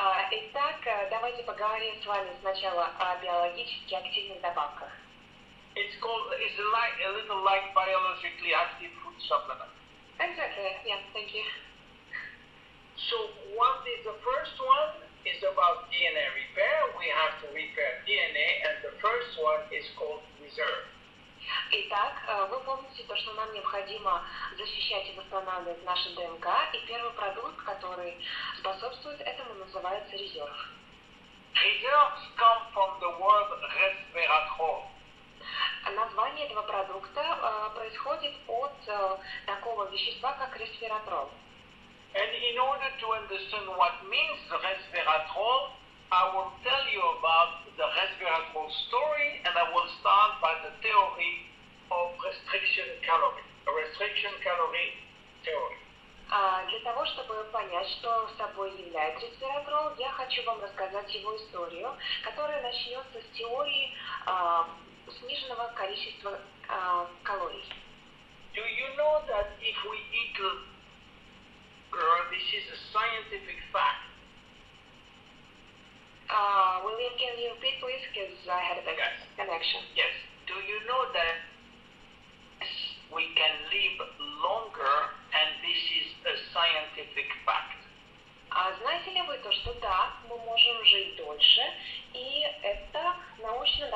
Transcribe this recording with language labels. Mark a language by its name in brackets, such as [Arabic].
[Russian] Итак, давайте поговорим с вами сначала о биологически активных добавках. [English] It's a little like biologically active food supplement. Exactly, yeah, thank you. So what is the first one? Is about DNA repair. We have to repair DNA, and the first one is called reserve. [Russian] Итак, вы помните то, что нам необходимо защищать и восстанавливать нашу ДНК, и первый продукт, который способствует этому, называется резерв. [English] Reserves come from the word resveratrol. [Russian] Название этого продукта происходит от такого вещества, как ресвератрол. [English] And in order to understand what means resveratrol, I will tell you about the resveratrol story, and I will start by the theory of restriction calorie theory. [Russian] Для того, чтобы понять, что собой является ресвератрол, я хочу вам рассказать его историю, которая начнется с теории сниженного количества калорий. [English] Do you know that if we eat, this is a scientific fact. William, can you repeat please, because I had a bad connection. Yes. Do you know that we can live longer, and this is a scientific fact? [Russian] Знаете ли вы то, что да, мы можем жить дольше, и это научно